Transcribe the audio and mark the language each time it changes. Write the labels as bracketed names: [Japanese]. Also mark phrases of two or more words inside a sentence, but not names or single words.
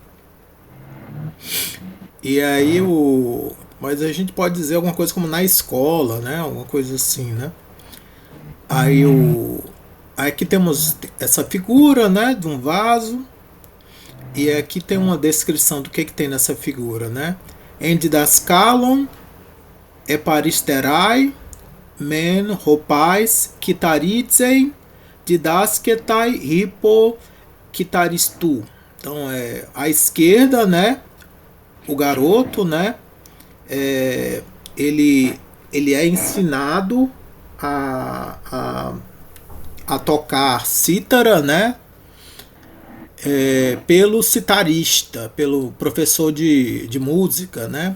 [Portuguese] E aí mas a gente pode dizer alguma coisa como na escola, né? Alguma coisa assim, né? Aí aqui temos essa figura, né? De um vaso. E aqui tem uma descrição do que tem nessa figura, né? [Greek] Ἐν διδασκαλείῳ, ἐπ' ἀριστερᾷ, μὲν, ὁ παῖς, κιθαρίζειν, διδάσκεται, ὑπὸ, κιθαριστοῦ. [Portuguese] Então, à esquerda, né? O garoto, né? É, ele é ensinado a tocar cítara, né? Pelo citarista, pelo professor de música, né?